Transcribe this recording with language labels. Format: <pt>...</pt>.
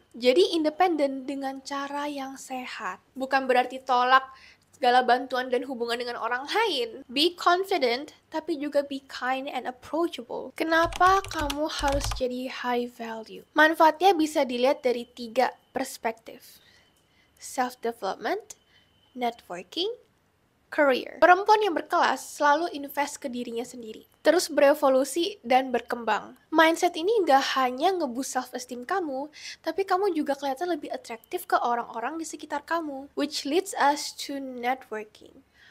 <id>Jadi independen dengan cara yang sehat. Bukan berarti tolak segala bantuan dan hubungan dengan orang lain.</id> <en>Be confident,</en> <id>tapi juga</id> <en>be kind and approachable.</en> <id>Kenapa kamu harus jadi high value? Manfaatnya bisa dilihat dari 3 perspektif.</id> <en>Self-development, networking, career.</en> <id>Perempuan yang berkelas selalu invest ke dirinya sendiri, terus berevolusi dan berkembang. Mindset ini gak hanya nge-boost self-esteem kamu, tapi kamu juga kelihatan lebih atraktif ke orang-orang di sekitar kamu.</id> <en>Which leads us to networking.</en>